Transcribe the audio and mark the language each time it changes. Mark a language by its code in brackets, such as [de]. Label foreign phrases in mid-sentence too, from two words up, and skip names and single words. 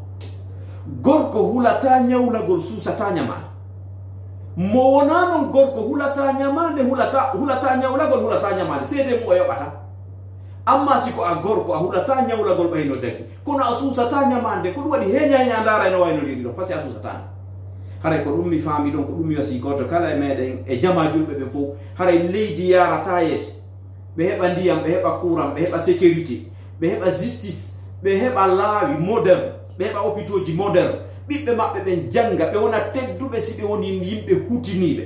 [ff] gorko hulata ñawlagol suusata ñamane mo wona non gorko hulata ñamande hulata ñawlagol hulata ñamande seede mum o yoɓata amma siko a gorko a hulata ñawlagol ɓayno daggi kono a suusata ñamande ko ɗum waɗi heñaña ndara eno waynodiri ɗon [fr] par ce que [ff] a suusatani haray ko ɗum mi faami ɗon ko ɗum mi wasi goto kala e meɗen e jama julɓe ɓe fof haray leydi yarata yeeso ɓe heɓa ndiyam ɓe heɓa courant ɓe heɓa sécurité ɓe heɓa justice ɓe heɓa laawi moderne ɓe heɓa hôpitoji moderne ɓiɓɓe maɓɓe ɓen janga ɓe wona tedduɓe si ɓe woni yimɓe hutiniɓe